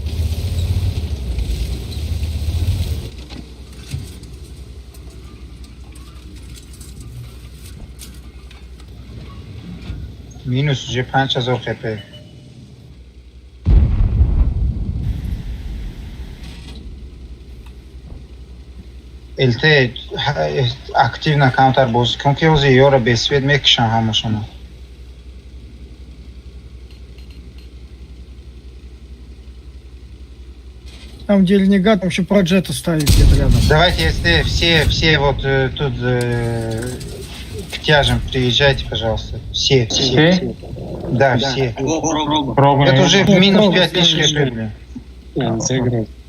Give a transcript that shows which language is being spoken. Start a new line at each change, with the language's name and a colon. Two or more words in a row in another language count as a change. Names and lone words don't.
Russian: Минус уже 5000 хп.
Tajik: ЛТ активно каунтер боз кун ки ози ёра бесвет мекишан ҳама шумо.
Russian: Там где Ренегат, там еще про Джета ставить где-то рядом. Давайте, если все вот тут к тяжам приезжайте, пожалуйста. Все. Да, все. Это уже минус 5000 хп, блин.